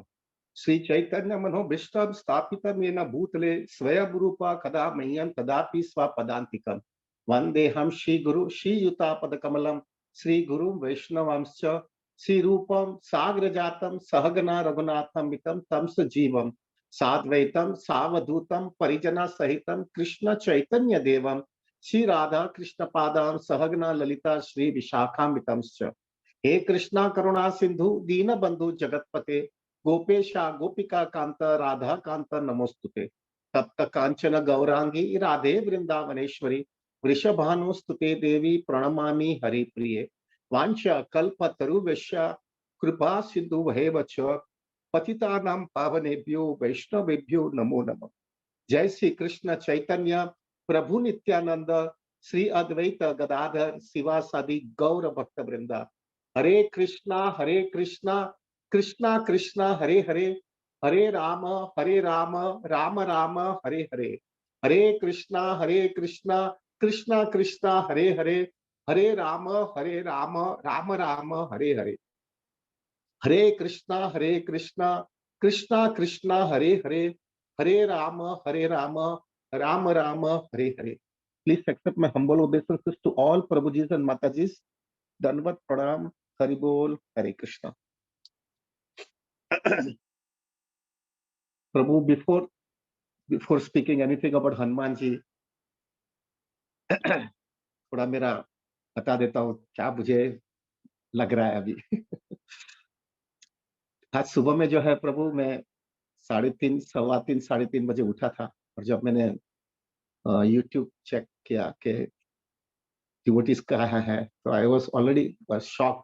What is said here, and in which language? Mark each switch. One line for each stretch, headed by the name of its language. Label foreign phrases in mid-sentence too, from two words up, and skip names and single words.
Sanskrit: श्रीचैतन्यमनोभीष्टं स्थापितं येन भूतले स्वयं रूपा कदा मह्यं ददाति स्वपदान्तिकं। वन्देऽहं श्रीगुरु श्रीयुतापदकमलं श्रीगुरुं वैष्णवांश्च श्रीरूपं साग्रजातं सहगना रघुनाथान्वितं तं सजीवं साद्वैतं सावधूतं परिजनसहितं कृष्ण चैतन्यदेवं श्री राधा कृष्ण पादां सहगना ललिता श्री विशाखान्वितंश्च। हे कृष्णा करुणा सिंधु दीन बंधु जगतपते गोपेशा गोपिका कांत राधा कांत नमोस्तुते। तप्त कांचन गौरांगी राधे वृंदावनेश्वरी वृषभानुस्तुते देवी प्रणमामि हरिप्रिये। वांछा कल्पतरुभ्यश्च कृपा सिंधु भवेव च पतितानां पावनेभ्यो वैष्णवेभ्यो नमो नमः। जय श्री कृष्ण चैतन्य प्रभु नित्यानंद श्री अद्वैत गदाधर शिवासादि गौर भक्त वृंदा। हरे कृष्णा कृष्णा कृष्णा हरे हरे, हरे राम राम राम हरे हरे। हरे कृष्णा कृष्णा कृष्णा हरे हरे, हरे राम राम राम हरे हरे। हरे कृष्णा कृष्णा कृष्णा हरे हरे, हरे राम राम राम हरे हरे।
English: Please accept my humble obeisances to all Prabhujis and Matajis.
Hindi: दंडवत प्रणाम, हरि बोल, हरे कृष्ण. Prabhu,
English: before speaking anything about Hanuman ji,
Hindi: थोड़ा मेरा बता देता हूँ क्या मुझे लग रहा है अभी। आज सुबह में जो है प्रभु मैं 3:30 3:15 3:30 बजे उठा था, और जब मैंने YouTube चेक किया कि डिवोटीज कहाँ है, तो
English: I was already shock.